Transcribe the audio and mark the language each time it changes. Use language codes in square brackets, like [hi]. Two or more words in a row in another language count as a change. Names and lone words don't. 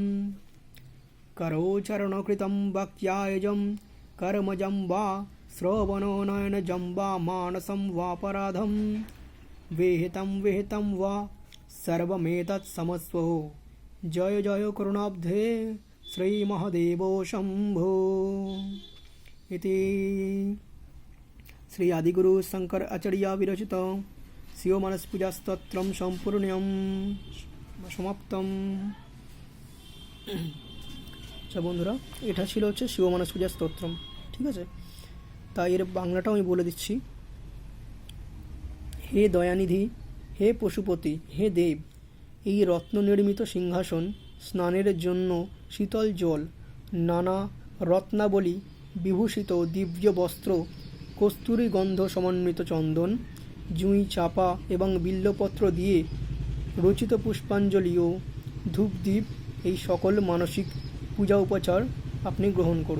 [sa] करोचरणकृतं वाक्यायजं कर्मजं वा श्रवणो नयनजं वा मानसं वापराधं विहितं वा सर्वमेतत् समस्वो जय जय करुणाब्धे श्रीमहादेवो शम्भो इति श्री आदिगुरु शंकर आचार्य विरचित शिवमानसपूजास्तोत्रं सम्पूर्णं समाप्तम। [bn] আচ্ছা বন্ধুরা, এটা ছিল হচ্ছে শিবমানসপূজা স্তোত্রম। ঠিক আছে, তাই এর বাংলাটাও আমি বলে দিচ্ছি। হে দয়ানিধি, হে পশুপতি, হে দেব, এই রত্ন নির্মিত সিংহাসন, স্নানের জন্য শীতল জল, নানা রত্নাবলী বিভূষিত দিব্য বস্ত্র, কস্তুরী গন্ধ সমন্বিত চন্দন, জুঁই চাপা এবং বিল্বপত্র দিয়ে রচিত পুষ্পাঞ্জলি ও ধূপদীপ, এই সকল মানসিক পূজা উপচার আপনি গ্রহণ করুন।